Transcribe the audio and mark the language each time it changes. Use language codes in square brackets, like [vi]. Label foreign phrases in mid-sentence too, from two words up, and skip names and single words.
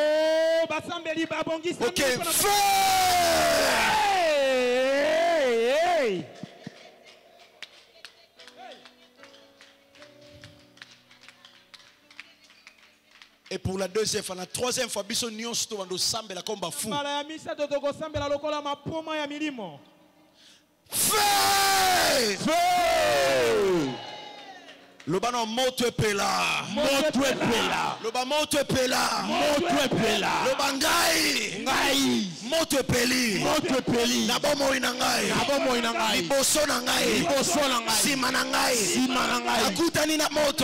[fr] Oh, ok, feu! Hey! Et pour la deuxième fois, la troisième fois, [ln] biso nyonso to bando sambela komba fou. [fr] Feu! Feu! [ln] Le bano moto epela. Moto epela. Le ba moto epela. Moto epela. Le bangai. Ngai. Moto epeli. Moto epeli. Na bomo ina ngai. Na bomo ina ngai. Liboso na ngai. Liboso na ngai. Sima na ngai. Sima na ngai. Akutani na moto.